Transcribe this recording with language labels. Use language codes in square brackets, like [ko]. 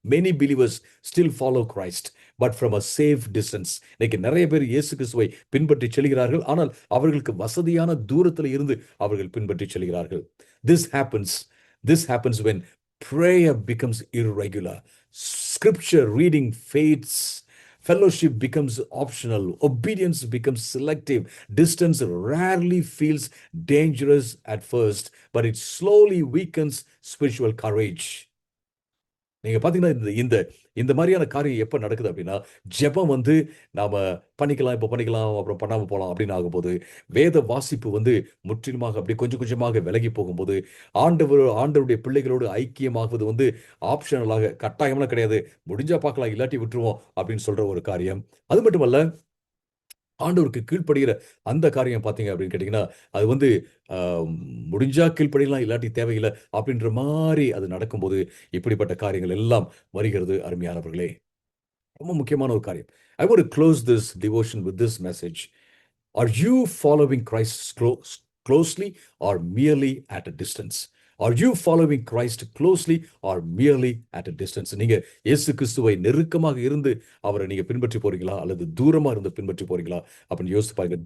[en] Many believers still follow Christ but from a safe distance. [ta] இன்னைக்கு நிறைய பேர் இயேசு கிறிஸ்துவை பின்பற்றி செல்கிறார்கள். ஆனால் அவர்களுக்கு வசதியான தூரத்தில் இருந்து அவர்கள் பின்பற்றி செல்கிறார்கள். [en] This happens when prayer becomes irregular. Scripture reading fades. Fellowship becomes optional. Obedience becomes selective. Distance rarely feels dangerous at first, but it slowly weakens spiritual courage. [ta] நீங்க பாத்தீங்கன்னா இந்த இந்த இந்த மாதிரியான காரியம் எப்ப நடக்குது அப்படின்னா ஜெபம் வந்து நாம பண்ணிக்கலாம், இப்ப பண்ணிக்கலாம், அப்புறம் பண்ணாம போலாம் அப்படின்னு ஆகும்போது வேத வாசிப்பு வந்து முற்றிலுமாக அப்படி கொஞ்சம் கொஞ்சமாக விலகி போகும்போது ஆண்டவருடைய பிள்ளைகளோடு ஐக்கியமாகுவது வந்து ஆப்ஷனலாக கட்டாயம்லாம் கிடையாது. முடிஞ்சா பார்க்கலாம், இல்லாட்டி விட்டுருவோம் அப்படின்னு சொல்ற ஒரு காரியம். அது மட்டுமல்ல, ஆண்டவருக்கு கீழ்ப்படுகிற அந்த காரியம் பார்த்தீங்க அப்படின்னு கேட்டிங்கன்னா அது வந்து முடிஞ்சா கீழ்ப்படியலாம், இல்லாட்டி தேவையில்லை அப்படின்ற மாதிரி அது நடக்கும்போது இப்படிப்பட்ட காரியங்கள் எல்லாம் வருகிறது அருமையானவர்களே. ரொம்ப முக்கியமான ஒரு காரியம். [en] I want to close this devotion with this message. Are you following Christ closely or merely at a distance? Are you following Christ closely or merely at a distance? [ta] நீங்க இயேசு கிறிஸ்துவை நெருக்கமாக இருந்து அவரை நீங்க பின்பற்றி போறீங்களா அல்லது தூரமா இருந்து பின்பற்றி போறீங்களா அப்படின்னு யோசிச்சு பாருங்க.